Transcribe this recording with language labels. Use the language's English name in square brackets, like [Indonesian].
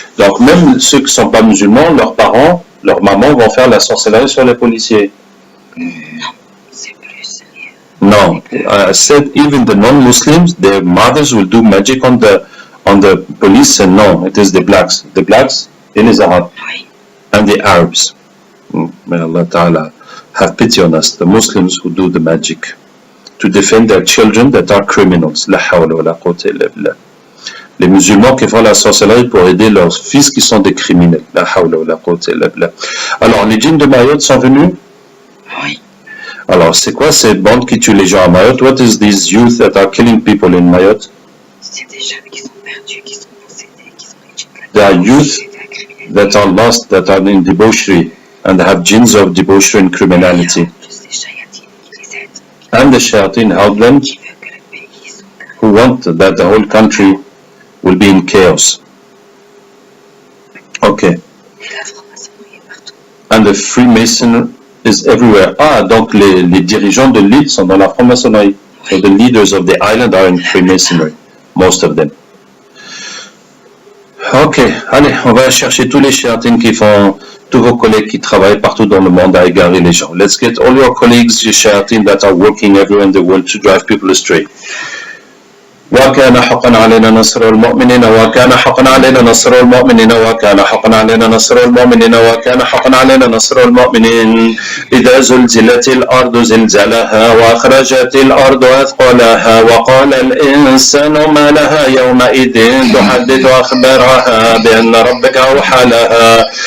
[French] Donc même ceux qui ne sont pas musulmans, leurs parents, leurs mamans vont faire la sorcellerie sur les policiers. Non, c'est plus sérieux. [English] No, I said even the non-Muslims, their mothers will do magic on the police, and no, it is the blacks [French] et les Arabes Oui, [English] and the Arabs. May Allah Ta'ala have pity on us, the Muslims who do the magic to defend their children that are criminals. [Arabic] La hawla wa la quwwata illa billah. [French] Les musulmans qui font la sorcellerie pour aider leurs fils qui sont des criminels. [Arabic] La hawla wa la quwwata illa billah. [French] Alors, les djinns de Mayotte sont venus. oui. Alors, c'est quoi ces bandes qui tuent les gens à Mayotte? [English] What is these youth that are killing people in Mayotte? [French] C'est des jeunes qui sont perdus, qui sont possédés, qui sont les [English] They are youth [French] de la criminalité. [English] that are lost, that are in debauchery, and have jinns of debauchery and criminality. [French] Et en plus, les chayatines qui les aident, [English] And the shayateen help them, [French] qui veulent que le pays soit [English] who want that the whole country will be in chaos. Okay. [French] Et la franc-maçonnerie est partout. [English] And the Freemason is everywhere. [French] Ah, donc les dirigeants de l'île sont dans la franc-maçonnerie. [English] So the leaders of the island are in Freemasonry, most of them. [French] Ok, allez, on va chercher tous les shayateen qui font, tous vos collègues qui travaillent partout dans le monde à égarer les gens. [English] Let's get all your colleagues, your shayateen that are working everywhere in the world to drive people astray. [Arabic] وكان حقا علينا نصر المؤمنين وكان حقا علينا نصر المؤمنين وكان حقا علينا نصر المؤمنين وكان حقا علينا نصر المؤمنين إذا زلزلت الأرض زلزالها وأخرجت الأرض أثقالها وقال الإنسان ما لها يومئذ تحدث أخبارها بأن ربك أوحى لها